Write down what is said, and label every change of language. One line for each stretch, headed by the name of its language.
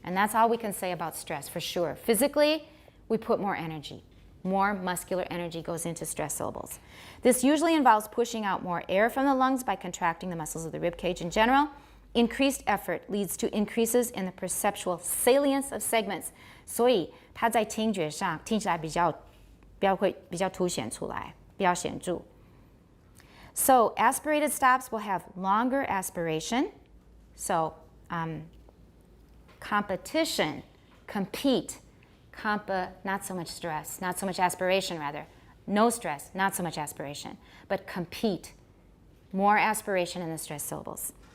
English: And that's all we can say about stress for sure. Physically, we put more energy. More muscular energy goes into stress syllables. This usually involves pushing out more air from the lungs by contracting the muscles of the rib cage in general. Increased effort leads to increases in the perceptual salience of segments.
Chinese: 所以它在听觉上听起来比较凸显出来，比较显著。
English: So aspirated stops will have longer aspiration. So competition, compete, not so much stress, not so much aspiration rather. No stress, not so much aspiration, but compete, more aspiration in the stressed syllables.